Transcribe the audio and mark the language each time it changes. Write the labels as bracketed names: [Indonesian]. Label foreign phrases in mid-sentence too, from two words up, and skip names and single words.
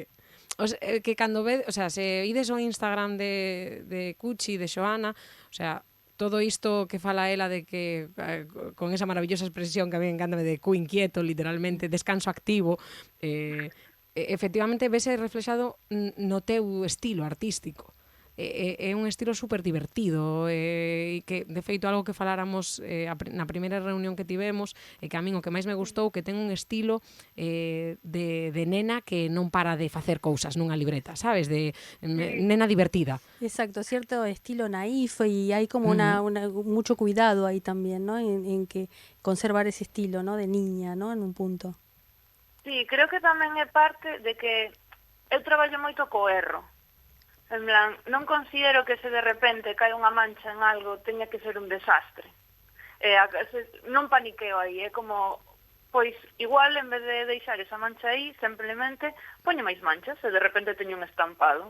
[Galician] Que cando ve, o sea, se ides ao Instagram de Cuchi, de Xoana, o sea, todo isto que fala ela de que con esa maravillosa expresión [Spanish] que a mí encanta [Galician] de cu inquieto, literalmente, descanso activo, efectivamente vese reflexado no teu estilo artístico. É un estilo super divertido e que, de feito, algo que faláramos na primeira reunión que tivemos e que a min o que máis me gustou que ten un estilo de nena que non para de facer cousas nunha libreta, sabes? De nena divertida. [Spanish] Exacto, cierto estilo naif y hay como mucho cuidado ahí también, ¿no? En que conservar ese estilo, ¿no? De niña, ¿no? En un punto. [Galician] Sí, creo que tamén é parte de que eu traballo moito co erro. En plan, non considero que se de repente cae unha mancha en algo teña que ser un desastre. Non paniqueo aí, é como, pois igual en vez de deixar esa mancha aí, simplemente poño máis manchas e de repente teño un estampado.